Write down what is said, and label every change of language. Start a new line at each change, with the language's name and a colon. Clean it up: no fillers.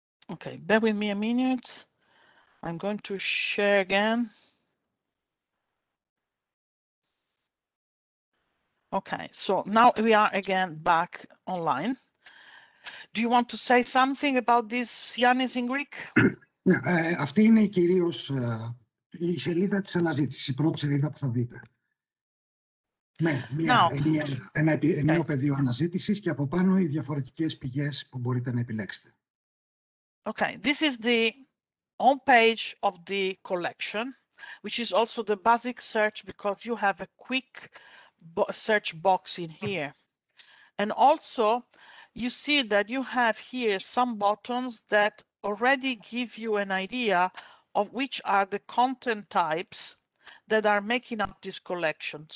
English: Okay, bear with me a minute. I'm going to share again. Okay, so now we are again back online. Do you want to say something about this, Yannis, in Greek?
Greek: Αυτή είναι κυρίως η σελίδα της αναζήτησης, η πρώτη σελίδα που θα δείτε. Με ένα ενιαίο πεδίο αναζήτησης και από πάνω οι διαφορετικές πηγές που μπορείτε να επιλέξετε.
English: Okay, this is the home page of the collection, which is also the basic search because you have a quick search box in here. And also you see that you have here some buttons that already give you an idea of which are the content types that are making up this collection.